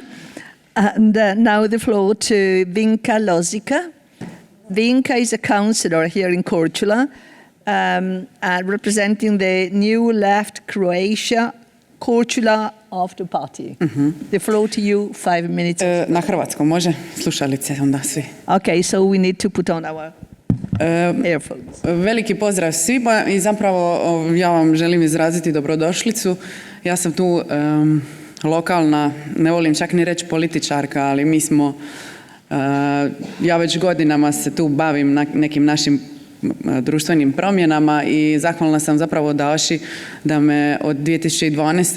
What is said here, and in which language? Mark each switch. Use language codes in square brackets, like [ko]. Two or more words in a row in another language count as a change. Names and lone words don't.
[en] And now the floor to Vinka Lozica. Vinka is a councillor here in Korčula, representing the New Left Croatia Korčula After Party. The floor to you, 5 minutes. [hr] Na hrvatskom, može? Slušalice onda svi. [en] Okay, so we need to put on our earphones. [hr] Veliki pozdrav svima i zapravo ja vam želim izraziti dobrodošlicu. Ja sam tu lokalna, ne volim čak ni reći političarka, ali mi smo, ja već godinama se tu bavim nekim našim društvenim promjenama i zahvalna sam zapravo Daši da me od 2012.